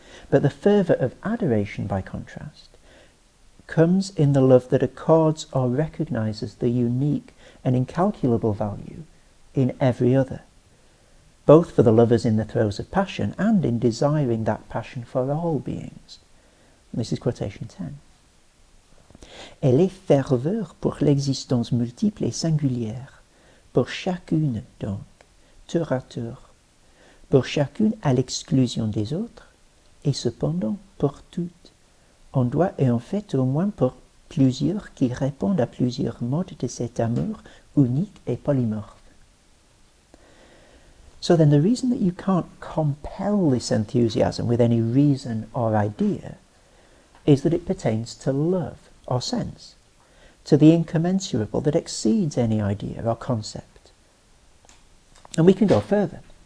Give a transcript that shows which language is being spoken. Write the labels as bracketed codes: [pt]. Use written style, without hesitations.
[en] But the fervour of adoration, by contrast, comes in the love that accords or recognises the unique and incalculable value in every other, both for the lovers in the throes of passion and in desiring that passion for all beings. And this is quotation 10. [fr] Elle est ferveur pour l'existence multiple et singulière, pour chacune donc, tour à tour, pour chacune à l'exclusion des autres, et cependant pour toutes, en doit et en fait au moins pour plusieurs qui répondent à plusieurs modes de cet amour unique et polymorphe. [en] So then the reason that you can't compel this enthusiasm with any reason or idea is that it pertains to love or sense, to the incommensurable that exceeds any idea or concept. And we can go further.